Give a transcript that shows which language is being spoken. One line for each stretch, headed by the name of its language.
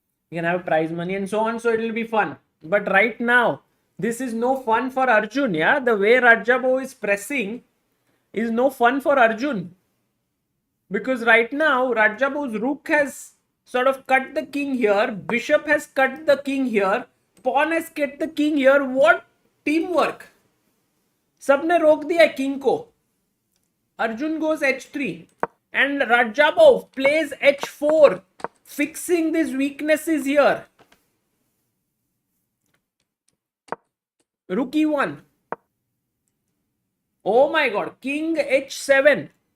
English: We can have prize money and so on. So it'll be fun. But right now, this is no fun for Arjun. Yeah, the way Radjabov is pressing is no fun for Arjun. Because right now, Radjabov's rook has sort of cut the king here. Bishop has cut the king here. Pawn has cut the king here. What teamwork!
Hindi: सबने रोक दिया king को.
English: Arjun goes h3 and Radjabov plays h4, fixing these weaknesses here. Rook e1. Oh my god, king h7.